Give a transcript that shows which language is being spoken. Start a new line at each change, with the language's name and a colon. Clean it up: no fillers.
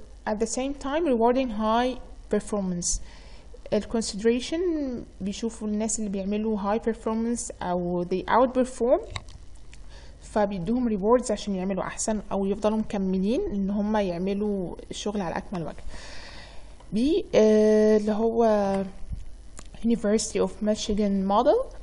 English: at the same time rewarding high performance.
Arabic: الconsideration بيشوفوا الناس اللي بيعملوا high performance او
English: they outperform
Arabic: فبيدوهم rewards عشان يعملوا احسن او يفضلوا مكملين ان هم يعملوا الشغل على اكمل وجه. دي اللي هو University of Michigan model.